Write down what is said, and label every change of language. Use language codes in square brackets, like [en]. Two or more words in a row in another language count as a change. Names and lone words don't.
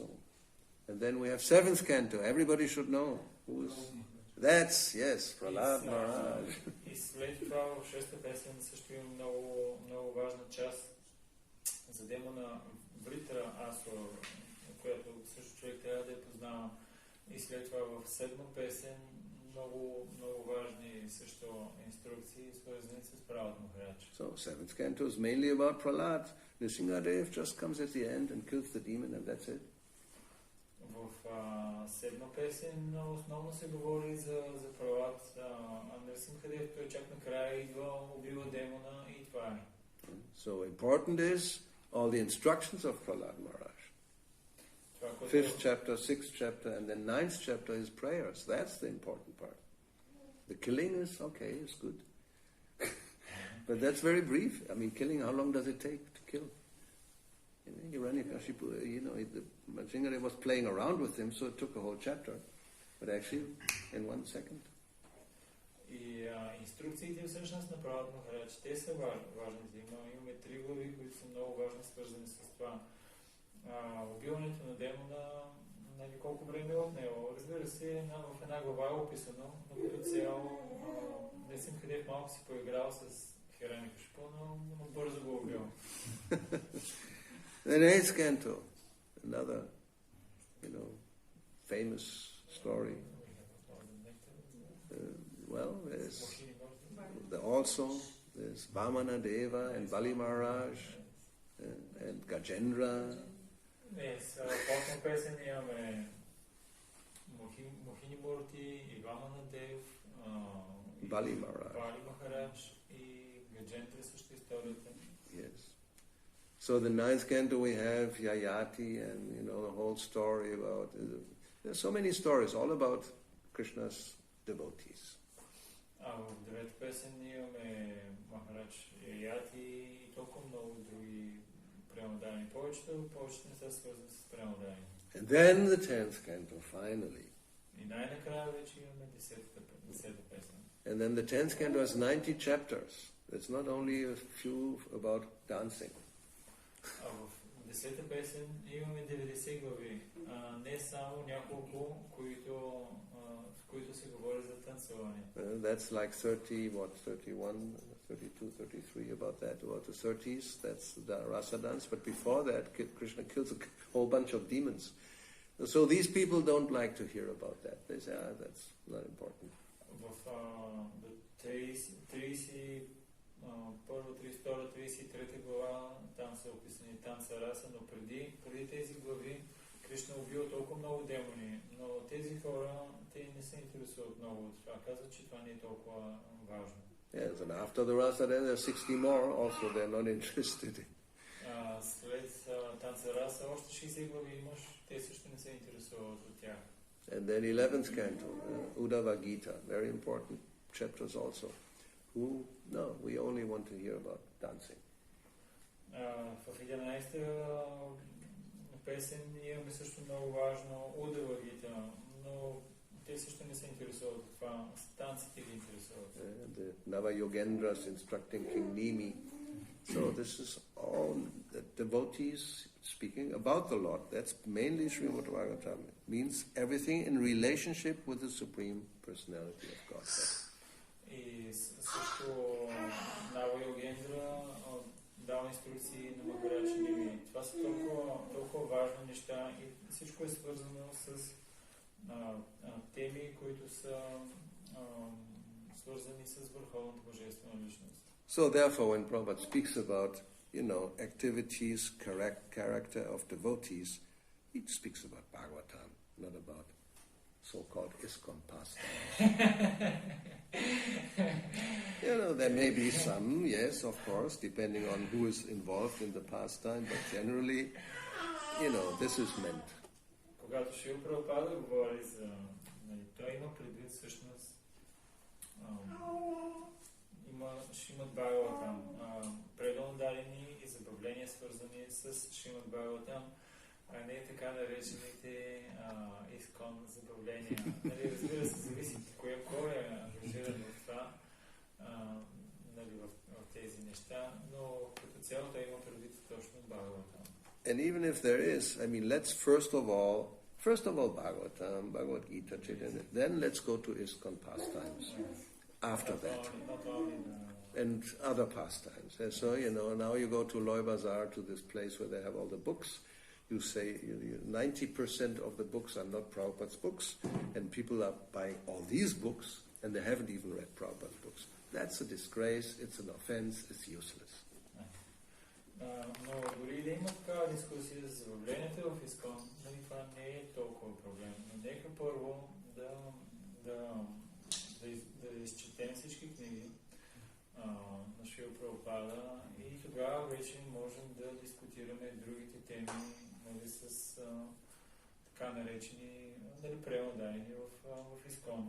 [en] And then we have seventh canto. Everybody should know who is. That's, yes, Prahlad Maharaj. [bg] И след това в шеста песен също има много важна част за демона Вритра Асура, която също човек трябва да я познава. И след това в седма песен много важни също инструкции, свързани с Пралад Махарадж. [en] So, seventh canto is mainly about Prahlad. Nrsimhadev just comes at the end and kills the demon and that's it. [bg] В седма песен основно се говори за Пралад, а Нрсимхадев той чак накрая идва, убива демона и това е. [en] So important is all the instructions of Prahlad Maharaj. [bg] Това, което [en] 5th chapter, 6th chapter, and then 9th chapter is prayers. That's the important part. The killing is okay, it's good. But that's very brief. I mean, killing, how long does it take to kill? Hiranyakashipu, Majingare was playing around with him, so it took a whole chapter. But actually, in 1 second. [bg] И инструкциите всъщност на Прабхупада Махарадж, те са важни. Имаме 3 глави, които са много важни, свързани с това. Убиването на демона, колко време е отнело. Разбира се, в една глава е описано, но като цяло Несим Хадев малко си поиграл с Хирanyakashipu, но бързо го убил. [en] The 8th canto, another, famous story. There's Vamana Deva and Bali Maharaj and Gajendra. Yes, [bg] по-на песен имаме Мохини Мурти и Вамана Дев, Bali Maharaj и Gajendra също историята. [en] Yes. So the 9th canto we have Yayati and the whole story about. There's so many stories all about Krishna's devotees. [bg] В 9-та песен имаме Махарадж Яяти и толкова много други преамодани. Повечето не са свързани с преамодани. [en] And then the 10th canto, finally. [bg] И най-накрая вече имаме 10-та песен. [en] And then the 10th canto has 90 chapters. It's not only a few about dancing. [bg] В 10-та песен имаме 90 глави. Не само няколко, в които се говори за танцуване. [en] That's like 31, 32, 33, about the 30s. That's the rasa dance. But before that, Krishna kills a whole bunch of demons. So these people don't like to hear about that. They say, that's not important. [bg] В 31, 32, 33 глава там са описани танца раса, но преди тези глави Кришна убил толкова много демони, но тези хора, те не се интересуват много от това. Казват, че това не е толкова важно. [en] Yes, and after the rasa then there are 60 more also they're not interested in. [bg] След танца раса още 60 глави имаш, те също не се интересуват от тях. [en] And then 11th canto, Uddhava Gita, very important chapters also. We only want to hear about dancing. [bg] В 11-та песен имаме също много важно Удава Гита, но те също не се интересуват от това. Танците ги интересуват. [en] The Nava Yogendras instructing King Nimi. So this is all the devotees speaking about the Lord. That's mainly Srimad Bhagavatam. It means everything in relationship with the Supreme Personality of God. [bg] И също Нава Йогендра дава инструкции на Махарадж Ними. Това са толкова важни неща и всичко е свързано с теми, които са свързани с върховната божествена личност. [en] So therefore, when Prabhupada speaks about, activities, character of devotees, he speaks about Bhagavatam, not about so-called ISKCON pastimes. There may be some, yes, of course, depending on who is involved in the pastime, but generally, this is meant. [bg] Когато Шрила Прабхупада говори за... Той има предвид всъщност... Шримад Бхагаватам, пределно дадени и забавления, свързани с Шримад Бхагаватам, а не така наречените искон забавления. Разбира се, зависи кой е ангажиран в това, в тези неща, но като цяло той има предвид точно Бхагаватам. [en] And even if there is, let's first of all Bhagavatam, Bhagavad Gita, Chaitanya, then let's go to ISKCON pastimes. After that, and other pastimes. And so, now you go to Loy Bazaar, to this place where they have all the books. You say 90% of the books are not Prabhupada's books, and people are buying all these books, and they haven't even read Prabhupada's books. That's a disgrace, it's an offense, it's useless. [bg] Но дори да има такава дискусия за забавленията в ИСКОН, това не е толкова проблем. Но нека първо да изчетем всички книги, на Шрила Прабхупада и тогава вече можем да дискутираме другите теми, нали, с така наречени, нали, преодайни в Искон.